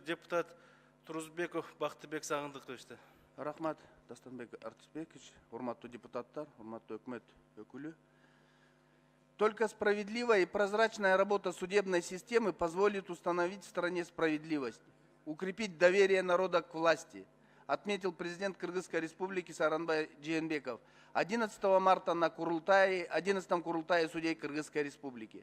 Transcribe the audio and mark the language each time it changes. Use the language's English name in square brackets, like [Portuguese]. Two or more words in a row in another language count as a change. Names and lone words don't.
[Kyrgyz] депутат Турузбеков Бактыбек Сагындыковичти. Рахмат, Дастанбек Артисбекович, урматтуу депутаттар, урматтуу өкмөт өкүлү. [Russian] Только справедливая и прозрачная работа судебной системы позволит установить в стране справедливость, укрепить доверие народа к власти, отметил президент Кыргызской республики Сооронбай Жээнбеков 11 марта на 11-м Курултае судей Кыргызской республики.